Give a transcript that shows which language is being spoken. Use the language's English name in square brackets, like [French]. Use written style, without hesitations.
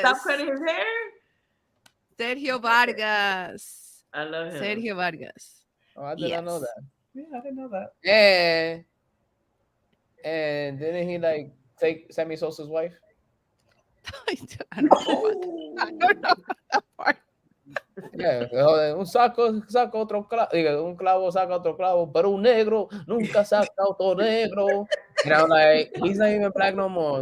[English] Stop cutting his hair? Sergio Vargas. I love him. Sergio Vargas. Oh, I did not know that. Yeah, I didn't know that. Yeah. And didn't he like take Sammy Sosa's wife? I don't know about that. I don't know that part. [Spanish] Yeah, un saco saca otro clavo, digo, un clavo saca otro clavo, pero un negro nunca saca otro negro. [English] And I'm like, he's not even black no more.